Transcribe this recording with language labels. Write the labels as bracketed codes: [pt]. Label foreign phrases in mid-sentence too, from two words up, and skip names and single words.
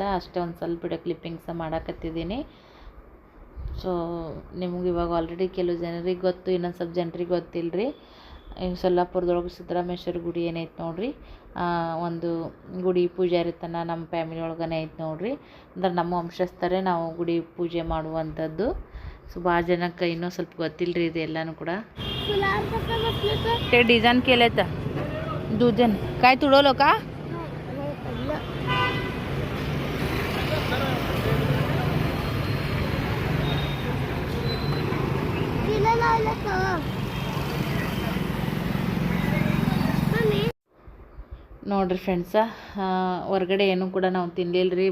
[kn] ಅಷ್ಟೇ ಒಂದು ಸ್ವಲ್ಪ ವಿಡಿಯೋ ಕ್ಲಿಪ್ಪಿಂಗ್ಸ ಮಾಡಕತ್ತಿದ್ದೀನಿ. ಸೊ ನಿಮ್ಗೆ ಇವಾಗ ಆಲ್ರೆಡಿ ಕೆಲವು ಜನರಿಗೆ ಗೊತ್ತು, ಇನ್ನೊಂದು ಸ್ವಲ್ಪ ಜನರಿಗೆ ಗೊತ್ತಿಲ್ಲ ರೀ. ಸೊಲ್ಲಾಪುರದೊಳಗೆ ಸಿದ್ದರಾಮೇಶ್ವರ ಗುಡಿ ಏನೈತೆ ನೋಡ್ರಿ, ಒಂದು ಗುಡಿ ಪೂಜಾರಿ ತನ ನಮ್ಮ ಫ್ಯಾಮಿಲಿ ಒಳಗನೆ ಐತೆ ನೋಡ್ರಿ. ಅಂದ್ರೆ ನಮ್ಮ ವಂಶಸ್ಥರೇ ನಾವು ಗುಡಿ ಪೂಜೆ ಮಾಡುವಂಥದ್ದು. ಸೊ ಭಾಳ ಜನಕ್ಕೆ ಇನ್ನೂ ಸ್ವಲ್ಪ ಗೊತ್ತಿಲ್ಲ ರೀ ಇದು ಎಲ್ಲನೂ ಕೂಡ. [mr] ते डिझाईन केलं तर दुजन काय तुडवलं का? [kn] ನೋಡ್ರಿ ಫ್ರೆಂಡ್ಸ, ಹೊರಗಡೆ ಏನೂ ಕೂಡ ನಾವು ತಿನ್ನಲಿಲ್ಲ ರೀ.